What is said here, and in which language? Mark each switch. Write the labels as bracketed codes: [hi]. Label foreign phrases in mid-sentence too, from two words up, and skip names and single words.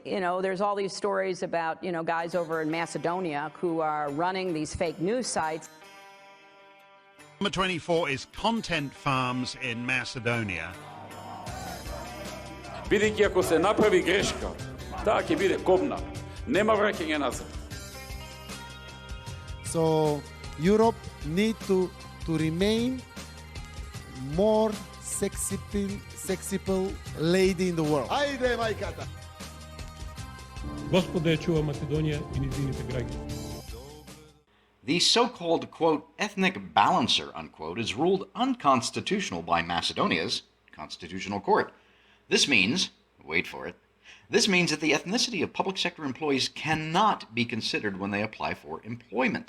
[en] there's all these stories about, guys over in Macedonia who are running these fake news sites. Number 24 is Content Farms in Macedonia. [mk] Бидејќи ако се направи грешка, таа ќе биде кобна. Нема враќање назад. [en] So Europe need to remain more sexy lady in the world. [mk] Ајде, мајката! Господа ја чува Македонија и низините граѓани. [en] The so-called, quote, ethnic balancer, unquote, is ruled unconstitutional by Macedonia's constitutional court. This means, wait for it, this means that the ethnicity of public sector employees cannot be considered when they apply for employment.